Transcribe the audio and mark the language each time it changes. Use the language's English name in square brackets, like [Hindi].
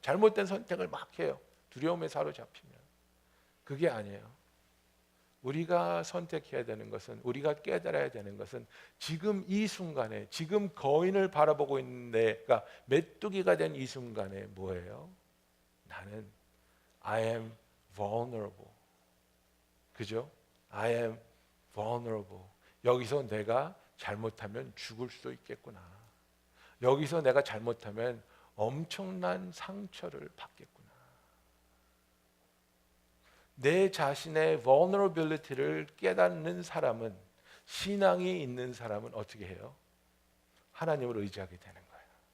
[Korean] 잘못된 선택을 막 해요. 두려움에 사로잡히면. 그게 아니에요. 우리가 선택해야 되는 것은, 우리가 깨달아야 되는 것은 지금 이 순간에, 지금 거인을 바라보고 있는 내가 메뚜기가 된 이 순간에 뭐예요? 나는 [English] I am vulnerable. [Korean] 그죠? [English] I am vulnerable. [Korean] 여기서 내가 잘못하면 죽을 수도 있겠구나. 여기서 내가 잘못하면 엄청난 상처를 받겠구나. 내 자신의 vulnerability를 깨닫는 사람은, 신앙이 있는 사람은 어떻게 해요? 하나님을 의지하게 되는 거예요.